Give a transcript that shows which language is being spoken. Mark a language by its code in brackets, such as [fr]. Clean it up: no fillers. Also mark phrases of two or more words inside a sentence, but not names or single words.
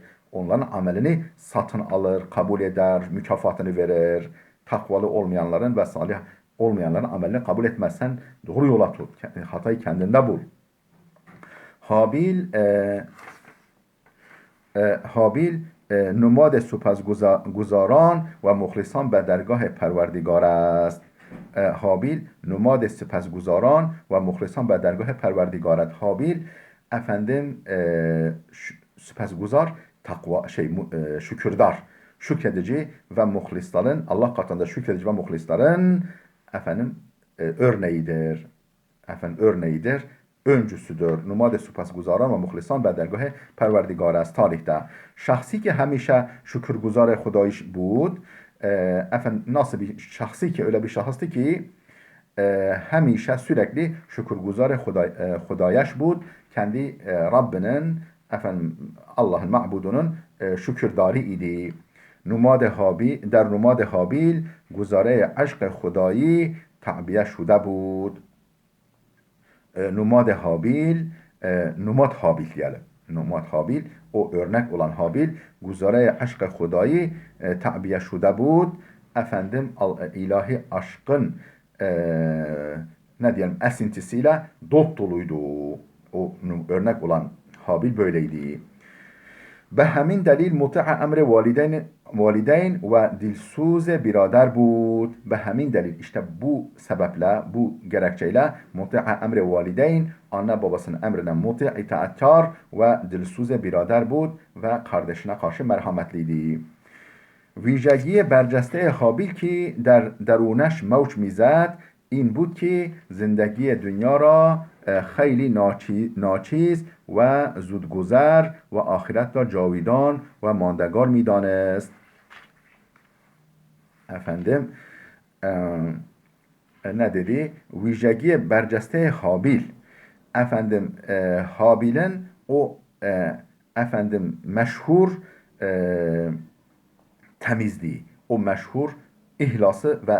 [tr] Onların amelini satın alır, kabul eder, mükafatını verir. Takvalı olmayanların ve salih olmayanların amelini kabul etmezsen doğru yola tut. Hatayı kendinde bul. [fa] Habil نماد سپاسگزاران و مخلصان به درگاه پروردگار است. هابیل نماد سپاسگزاران و مخلصان به درگاه پروردگار است. [tr] هابیل efendim سپاسگزار şükürdar, şükredici ve muhlisların Allah katında şükredici ve muhlisların efendim örneğidir. Örneğidir. Öncüsüdür. [fa] نماد سپاسگزاران و مخلصان به درگاه پروردگار است. Tarihte شخصی که همیشه şükürguzar خدایش بود. [tr] Nasıl bir şahsi ki öyle bir şahıstı ki همیشه sürekli [fa] شکرگزار خدایش بود. [tr] Kendi Rabbinin Allah'ın ma'budunun şükürdari idi. [fa] در نماد حابیل گزاره عشق خدایی تعبیه شده بود. نماد هابیل, نماد هابیل [tr] diyelim. [fa] نماد هابیل, [tr] o örnek olan Habil, [fa] گزاره عشق خدایی تعبیه شده بود. [tr] İlahi aşkın ne diyelim esintisiyle dop doluydu. O örnek olan Habil böyleydi. [fa] به همین دلیل مطیع امر والدین و دلسوز برادر بود. به همین دلیل [tr] işte bu sebeple, bu gerekçeyle [fa] مطیع امر والدین [tr] anne babasının emrine muti' itaatkar [fa] و دلسوز برادر بود [tr] ve kardeşine karşı merhametliydi. [fa] ویژگی برجسته حابیل که در درونش موج میزد این بود که زندگی دنیا را خیلی ناچیز و زودگذر و آخرت را جاویدان و ماندگار میدانست. [tr] Ne dedi? [fa] ویژگی برجسته هابیل. [tr] Habil'in o meşhur temizliği, o meşhur ihlası ve